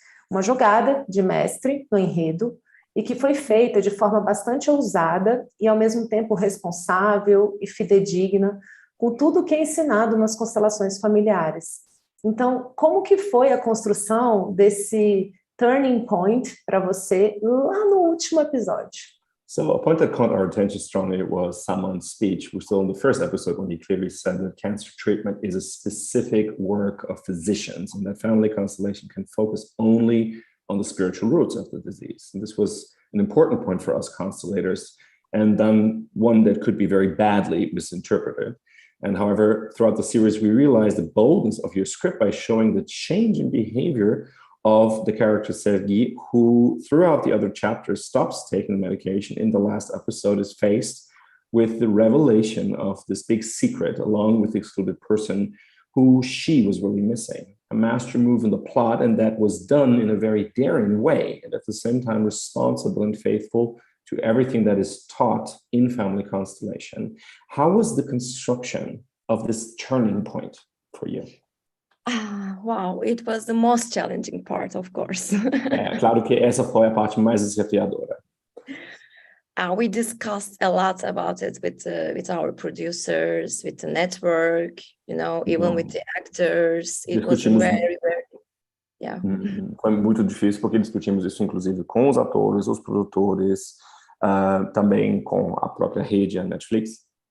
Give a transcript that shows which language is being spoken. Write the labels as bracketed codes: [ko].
[pt] Uma jogada de mestre no enredo e que foi feita de forma bastante ousada e, ao mesmo tempo, responsável e fidedigna com tudo que é ensinado nas constelações familiares. Então, como que foi a construção desse turning point para você lá no último episódio? [en] So a point that caught our attention strongly was Saman's speech, which still in the first episode when he clearly said that cancer treatment is a specific work of physicians and that family constellation can focus only on the spiritual roots of the disease. And this was an important point for us constellators, and then one that could be very badly misinterpreted. And however, throughout the series, we realized the boldness of your script by showing the change in behavior of the character Sergi, who throughout the other chapters stops taking the medication. In the last episode is faced with the revelation of this big secret, along with the excluded person who she was really missing. A master move in the plot, and that was done in a very daring way, and at the same time responsible and faithful to everything that is taught in family constellation. How was the construction of this turning point for you? Wow, it was the most challenging part, of course. [pt] Claro que essa foi a parte mais desafiadora. [en] We discussed a lot about it with our producers, with the network, even with the actors. It was very, yeah. [pt] Foi muito difícil porque discutimos isso, inclusive, com os atores, os produtores, também com a própria rede, a Netflix.